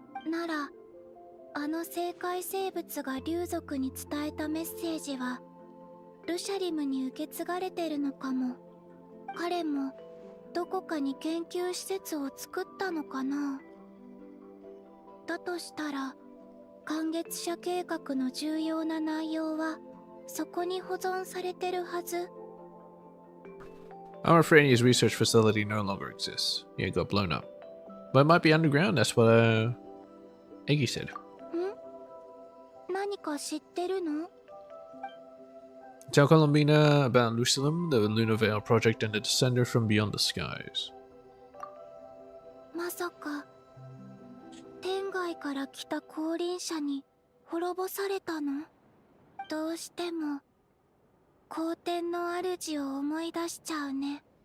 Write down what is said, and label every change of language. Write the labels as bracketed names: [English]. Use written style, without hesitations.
[Japanese] ならあの生界生物が竜族に伝えたメッセージはルシャリムに受け継がれてるのかも。彼もどこかに研究施設を作ったのかな。だとしたら観月者計画の重要な内容はそこに保存されてるはず。 [English] I'm afraid his research facility no longer exists. Yeah, it got blown up. But it might be underground, that's what Eggy said. [Japanese] 何か知ってるの？ [English] Tell Columbina about Lucilum, the Lunar Veil project, and the Descender from beyond the skies. [Japanese] まさか天外から来た降臨者に滅ぼされたの？どうしても皇天の主を思い出しちゃうね。